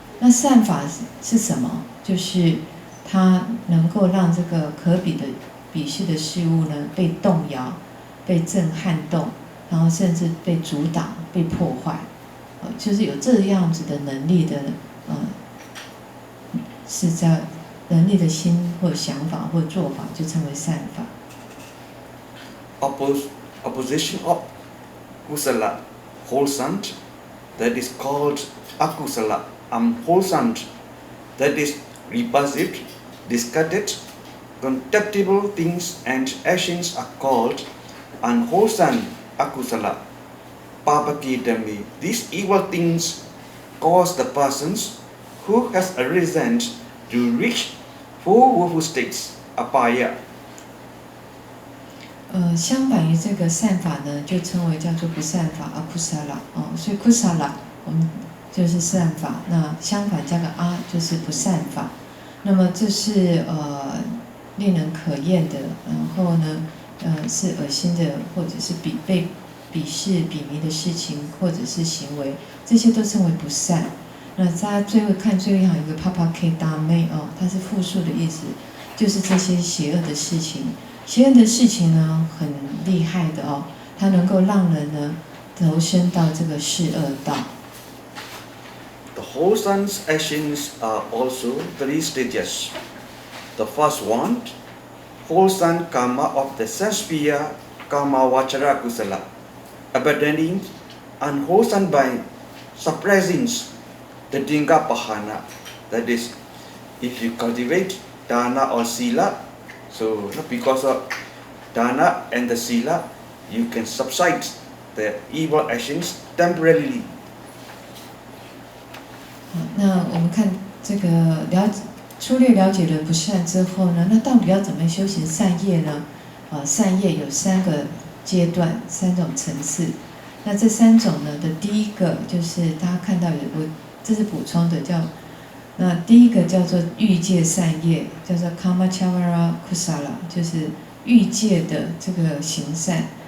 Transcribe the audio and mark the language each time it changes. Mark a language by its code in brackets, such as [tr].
[zh] 那善法是什么？就是它能够让这个可鄙视的事物呢被动摇、被震撼动，然后甚至被阻挡、被破坏，就是有这样子的能力的，是在能力的心或想法或做法，就称为善法。 [en] Opposition of kusala, wholesome, that is called akusala, unwholesome, that is repulsive, discarded, contemptible things and actions are called unwholesome akusala, papake dame. These evil things cause the persons who has arisen to reach 4 woeful states, apaya. [zh] 相反于这个善法呢，就称为叫做不善法akusala。所以 kusala 我们就是善法，那相反加个阿就是不善法。那么这是令人可厌的，然后呢，是恶心的，或者是被鄙视、鄙夷的事情，或者是行为，这些都称为不善。那大家最后看最后一行有个 papake dame 它是复数的意思，就是这些邪恶的事情。邪恶的事情呢，很厉害的它能够让人呢投身到这个世恶道。 [en] The wholesome actions are also 3 stages. The first one, wholesome karma of the sense sphere, karma vachara kusala, abandoning unwholesome by suppressing the dinga pahana. That is, if you cultivate dana or sila, so because of dana and the sila, you can subside the evil actions temporarily. [zh] 那我们看这个粗略了解了不善之后呢，那到底要怎么修行善业呢？善业有3个阶段、3种层次。那这3种呢的第一个就是大家看到这是补充的，那第一个叫做欲界善业，叫做 kamachavara kusala， 就是欲界的这个行善。